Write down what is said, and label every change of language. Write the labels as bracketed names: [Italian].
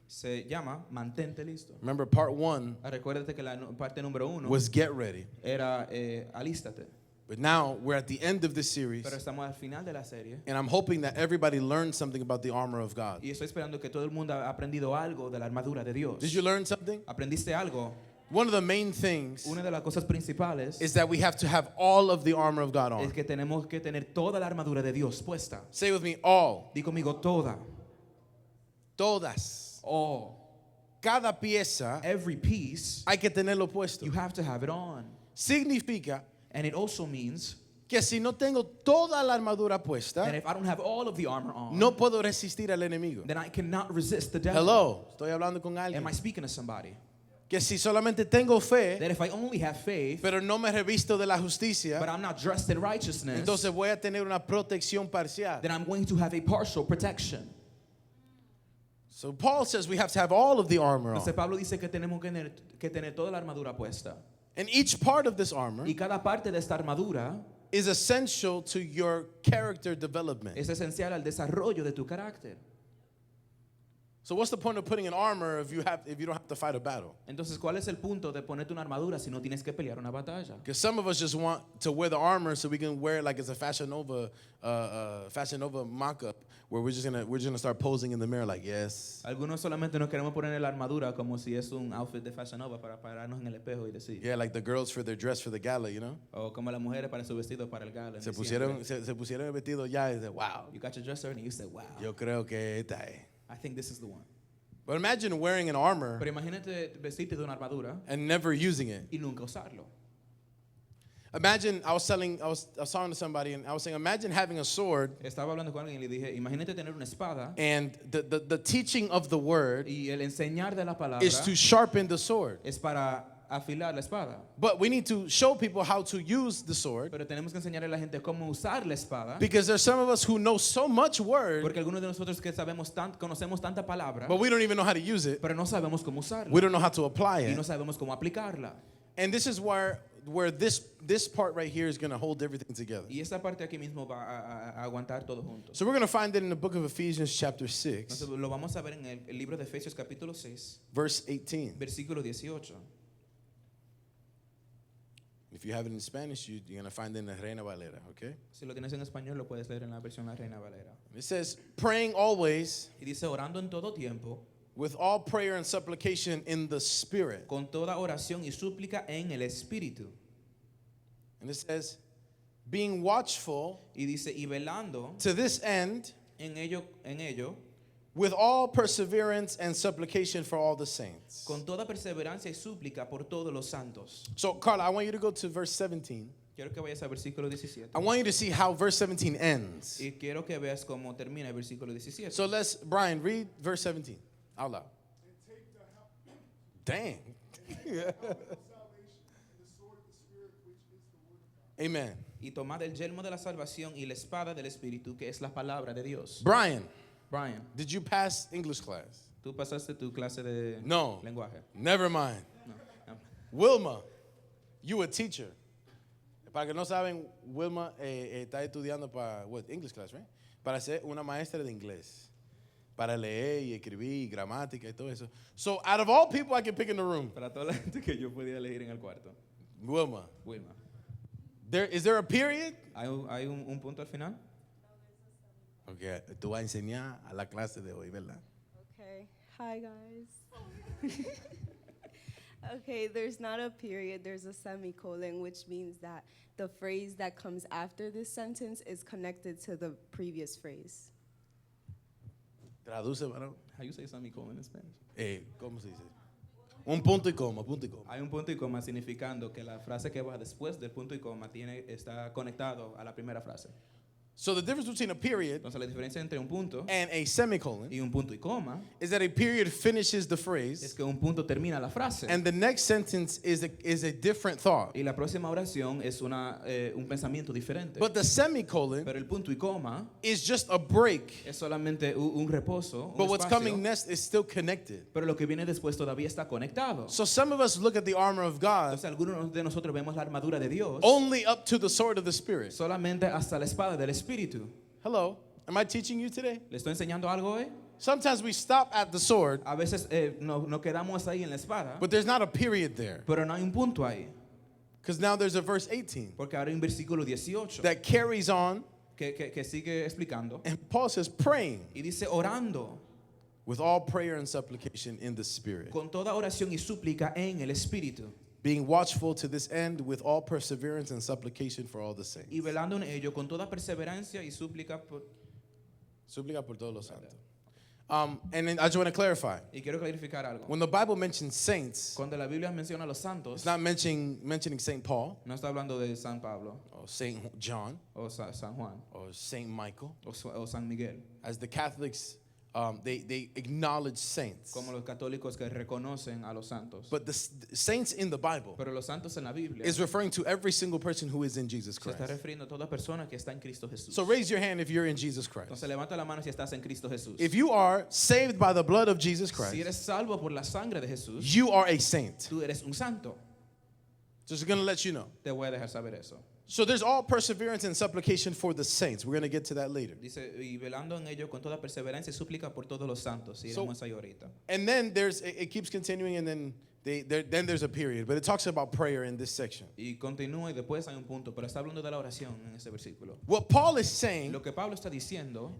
[Spanish] se llama Mantente listo. [English] Remember, part 1 [Spanish] Recuérdate que la parte número 1 [English] was Get Ready. [Spanish] era alístate. [English] But now we're at the end of this series, [Spanish] Pero estamos al final de la serie [English] and I'm hoping that everybody learned something about the armor of God. [Spanish] y estoy esperando que todo el mundo ha aprendido algo de la armadura de Dios. [English] Did you learn something? [Spanish] ¿Aprendiste algo? [English] One of the main things [Spanish] Una de las cosas principales [English] is that we have to have all of the armor of God [Spanish] es [English] on. [Spanish] que tenemos que tener toda la armadura de Dios puesta. [English] Say with me, all. [Spanish] Di conmigo toda. Todas. [English] All. [Spanish] Cada pieza [English] Every piece, [Spanish] hay que tenerlo puesto. [English] you have to have it on. [Spanish] Significa [English] And it also means [Spanish] que si no tengo toda la armadura [English] that [Spanish] puesta, [English] if I don't have all of the armor on, [Spanish] no puedo resistir al enemigo. [English] then I cannot resist the devil. [Spanish] Hello, estoy hablando con alguien. [English] Am I speaking to somebody? [Spanish] Que si solamente tengo fe, [English] That if I only have faith, [Spanish] pero no me revisto de la [English] but [Spanish] justicia, [English] I'm not dressed in righteousness, [Spanish] entonces voy a tener una protección parcial. [English] then I'm going to have a partial protection. So Paul says we have to have all of the armor [Spanish] Entonces [English] on. [Spanish] Pablo dice que tenemos que tener toda la armadura puesta. [English] And each part of this armor [Spanish] Y cada parte de esta armadura [English] is essential to your character development. [Spanish] es esencial al desarrollo de tu carácter. [English] So what's the point of putting an armor if you don't have to fight a battle? [Spanish] Entonces, ¿cuál es el punto de ponerte una armadura si no tienes que pelear una batalla? [English] Because some of us just want to wear the armor so we can wear it like it's a Fashion Nova mock-up where we're just gonna start posing in the mirror like yes. [Spanish] Algunos solamente nos queremos poner la armadura como si es un outfit de Fashion Nova para pararnos en el espejo y decir, [English] Yeah, like the girls for their dress for the gala, you know? [Spanish] o como las mujeres para su vestido para el gala. en Se diciembre. pusieron el vestido ya y dice, wow, [English] You got your dress already and you said, wow, [Spanish] yo creo que esta es. [English] I think this is the one. But imagine wearing an armor [Spanish] Pero imagínate vestirte de una armadura [English] and never using it. [Spanish] y nunca usarlo. [English] Imagine I was talking to somebody and I was saying, imagine having a sword [Spanish] Estaba hablando con alguien y le dije, imagínate tener una espada [English] and the teaching of the word [Spanish] y el enseñar de la palabra [English] is to sharpen the sword. [Spanish] es para afilar la espada. [English] But we need to show people how to use the sword [Spanish] Pero tenemos que enseñarle a la gente cómo usar la espada. [English] because there's some of us who know so much word, [Spanish] Porque algunos de nosotros que conocemos tanta palabra, [English] but we don't even know how to use it. [Spanish] pero no sabemos cómo usarla. [English] We don't know how to apply [Spanish] Y [English] it. [Spanish] no sabemos cómo aplicarla. [English] And this is where this part right here is going to hold everything together. [Spanish] Y esta parte aquí mismo va a aguantar todo junto. [English] So we're going to find it in the book of Ephesians chapter 6, [Spanish] Entonces lo vamos a ver en el libro de Efesios capítulo 6, [English] verse 18. [Spanish] versículo 18. [English] If you have it in Spanish, you're going to find it in the Reina Valera, okay? [Spanish] Si lo tienes en español, lo puedes leer en la versión La Reina Valera. [English] It says, praying always [Spanish] Y dice, orando en todo tiempo, [English] with all prayer and supplication in the Spirit. [Spanish] con toda oración y súplica en el Espíritu. [English] And it says, being watchful [Spanish] Y dice, y velando [English] to this end [Spanish] en ello, [English] with all perseverance and supplication for all the saints. [Spanish] con toda perseverancia y súplica por todos los santos. [English] So, Carla, I want you to go to verse 17. [Spanish] Quiero que vayas al versículo 17. [English] I want you to see how verse 17 ends. [Spanish] Y quiero que veas cómo termina el versículo 17. [English] So Brian, read verse 17 out loud. Dang. Amen. [Spanish] Y tomad el yelmo de la salvación y la espada del Espíritu, que es la palabra de Dios. [English] Brian, [Spanish] Brian, [English] did you pass English class? [Spanish] ¿tú pasaste tu clase de [English] No. [Spanish] lenguaje? [English] Never mind. [Spanish] No. [English] Wilma, you a teacher. [Spanish] Para que no saben, Wilma está estudiando para [English] English class, right? [Spanish] Para ser una maestra de inglés. Para leer y escribir, gramática y todo eso. [English] So, out of all people I can pick in the room, [Spanish] Para toda la gente que yo podía elegir en el cuarto. [English] Wilma, [Spanish] Wilma. [English] is there a period? [Spanish] ¿Hay un punto al final? Okay, tú vas a enseñar a la clase de hoy, ¿verdad? [English] Okay. Hi, guys. Okay, there's not a period, there's a semicolon, which means that the phrase that comes after this sentence is connected to the previous phrase. [Spanish] Traduce, varón. [English] How you say semicolon in Spanish? [Spanish] ¿Cómo se dice? Un punto y coma, punto y coma. Hay un punto y coma significando que la frase que va después del punto y coma está conectado a la primera frase. [English] So the difference between a period [Spanish] Entonces la diferencia entre un punto [English] and a semicolon [Spanish] y un punto y coma [English] is that a period finishes the [Spanish] es [English] phrase [Spanish] que un punto termina la frase [English] and the next sentence is a different thought. [Spanish] y la próxima oración es un pensamiento diferente. [English] But the semicolon [Spanish] Pero el punto y coma [English] is just a break. [Spanish] es solamente un reposo, un [English] But what's [Spanish] espacio, [English] coming next is still connected. [Spanish] pero lo que viene después todavía está conectado. [English] So some of us look at the armor of God [Spanish] Entonces algunos de nosotros vemos la armadura de Dios [English] only up to the sword of the Spirit. [Spanish] solamente hasta la espada del Espíritu. [English] Hello, am I teaching you today? [Spanish] ¿Le estoy enseñando algo hoy? [English] Sometimes we stop at the sword, [Spanish] A veces no quedamos ahí en la espada, [English] but there's not a period there. [Spanish] pero no hay un punto ahí. [English] Because now there's a verse 18 [Spanish] Porque ahora hay un versículo 18 [English] that carries on, [Spanish] que sigue explicando [English] and Paul says, praying [Spanish] y dice orando [English] with all prayer and supplication in the Spirit, [Spanish] con toda oración y súplica en el Espíritu [English] being watchful to this end with all perseverance and supplication for all the saints. [Spanish] y velando en ello con toda perseverancia y súplica Súplica por todos los santos. [English] And then I just want to clarify. [Spanish] y quiero clarificar algo. [English] When the Bible mentions saints, [Spanish] Cuando la Biblia menciona a los santos, [English] it's not mentioning St. Paul [Spanish] no está hablando de San Pablo [English] or St. John [Spanish] o San Juan [English] or St. Michael. [Spanish] o San Miguel, [English] As the Catholics, they acknowledge saints. [Spanish] como los católicos que reconocen a los santos. [English] But the saints in the Bible [Spanish] Pero los santos en la Biblia [English] is referring to every single person who is in Jesus [Spanish] se [English] Christ. [Spanish] está refiriendo a toda persona que está en Cristo Jesús. [English] So raise your hand if you're in Jesus Christ. [Spanish] Entonces levanta la mano si estás en Cristo Jesús. [English] If you are saved by the blood of Jesus [Spanish] Si [English] Christ, [Spanish] eres salvo por la sangre de Jesús, [English] you are a saint. [Spanish] tú eres un santo. [English] Just going to let you know. [Spanish] Te voy a dejar saber eso. [English] So there's all perseverance and supplication for the saints. We're going to get to that later. [Spanish] Dice, y velando en ello con toda perseverancia y súplica por todos los santos. Y [English] So- [Spanish] iremos ahí ahorita. [English] And then it keeps continuing, and then then there's a period. But it talks about prayer in this section. [Spanish] Y continúa y después hay un punto, pero está hablando de la oración en ese versículo. [English] What Paul is saying [Spanish] Lo que Pablo está diciendo